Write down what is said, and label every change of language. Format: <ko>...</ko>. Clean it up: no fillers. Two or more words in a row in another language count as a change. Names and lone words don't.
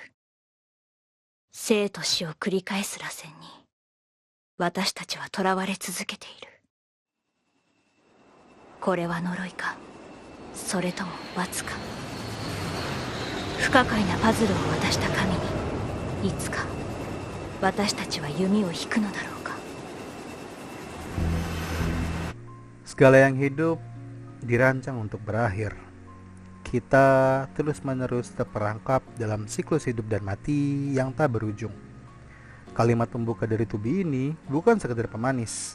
<ja>生と死を繰り返す螺旋に私たちは囚われ続けている。これは呪いか、それとも罰か。不可解なパズルを渡した神にいつか私たちは弓を引くのだろうか。</ja> <id>Segala yang hidup dirancang untuk berakhir. Kita terus-menerus terperangkap dalam siklus hidup dan mati yang tak berujung. Kalimat pembuka dari tubi ini bukan sekedar pemanis.</id>